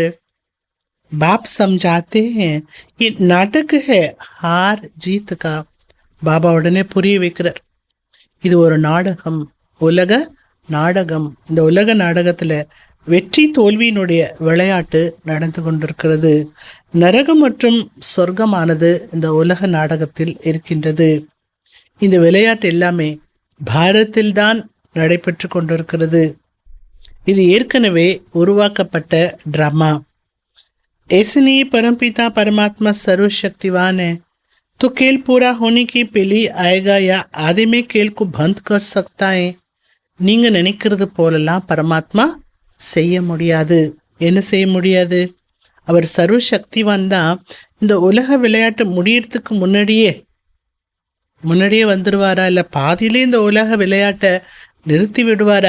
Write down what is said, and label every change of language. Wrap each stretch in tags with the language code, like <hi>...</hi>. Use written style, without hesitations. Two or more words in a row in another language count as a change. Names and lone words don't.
<hi>बाप समझाते हैं ये नाटक है हार जीत का.</hi> <ta>பாபா உடனே புரிய வைக்கிறார், இது ஒரு நாடகம், உலக நாடகம். இந்த உலக நாடகத்துல வெற்றி தோல்வியினுடைய விளையாட்டு நடந்து கொண்டிருக்கிறது. நரகம் மற்றும் சொர்க்கமானது இந்த உலக நாடகத்தில் இருக்கின்றது. இந்த விளையாட்டு எல்லாமே பாரதத்தில்தான் நடைபெற்று கொண்டிருக்கிறது. இது ஏற்கனவே உருவாக்கப்பட்ட ட்ராமா.</ta> <hi>ऐसे नहीं परमपिता परमात्मा सर्वशक्तिवान है, तो खेल पूरा होने की पहले आएगा या आधे में खेल को बंद कर सकता है.</hi> <ta>நீங்க நினைக்கிறது போலெல்லாம் பரமாத்மா செய்ய முடியாது. என்ன செய்ய முடியாது? அவர் சர்வசக்திவான் தான். இந்த உலக விளையாட்டு முடியறதுக்கு முன்னாடியே வந்துடுவாரா, இல்லை பாதியிலே இந்த உலக விளையாட்டை நிறுத்தி விடுவாரா?</ta>